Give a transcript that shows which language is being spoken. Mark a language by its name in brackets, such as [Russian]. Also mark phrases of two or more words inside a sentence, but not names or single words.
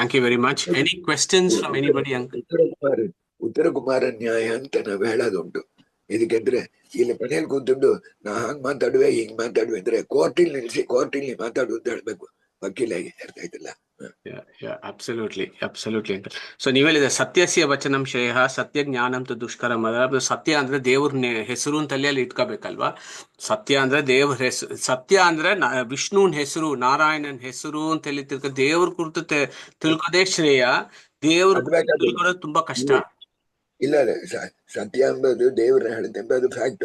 [English] Thank you very much. Any questions from anybody uncle? [Kannada] ಉತ್ತರ ಕುಮಾರ ನ್ಯಾಯ ಅಂತ ನಾವು ಹೇಳೋದುಂಟು. ಇದಕ್ಕೆಂದ್ರೆ ಇಲ್ಲಿ ಮನೇಲಿ ಕೂತ್ಕೊಂಡು ನಾ ಹಂಗ್ ಮಾತಾಡುವೆ ಹಿಂಗ್ ಮಾತಾಡುವೆ ಅಂದ್ರೆ ಕೋರ್ಟಿಲ್ ನಿಲ್ಸಿ ಕೋರ್ಟಿಲ್ ಮಾತಾಡು ಅಂತ ಹೇಳ್ಬೇಕು ವಕೀಲಾಗಿ. ಅರ್ಥ ಆಯ್ತಲ್ಲ? [English] Absolutely uncle. [Kannada] ಸೊ ನೀವ್ ಹೇಳಿದ್ರೆ [Sanskrit] ಸತ್ಯಸ್ಯ ವಚನಂ ಶ್ರೇಯ ಸತ್ಯ ಜ್ಞಾನಂ ತು ದುಷ್ಕರಂ. [Kannada] ಸತ್ಯ ಅಂದ್ರೆ ದೇವ್ರ ಹೆಸರು ಅಂತ ಅಲ್ಲಿ ಇಟ್ಕೋಬೇಕಲ್ವಾ? ಸತ್ಯ ಅಂದ್ರೆ ದೇವ್ರ ಹೆಸರು, ಸತ್ಯ ಅಂದ್ರೆ ವಿಷ್ಣುವಿನ ಹೆಸರು, ನಾರಾಯಣನ್ ಹೆಸರು ಅಂತ ಹೇಳಿ ದೇವ್ರ ಕುರಿತು ತಿಳ್ಕೋದೇ ಶ್ರೇಯ. ದೇವ್ರ ತಿಳ್ಕೊಳ್ಳೋದು ತುಂಬಾ ಕಷ್ಟ. ಇಲ್ಲ ಸತ್ಯ ಎಂಬುದು ದೇವ್ರನ್ನ ಹೇಳುತ್ತೆ ಎಂಬುದು ಫ್ಯಾಕ್ಟ್.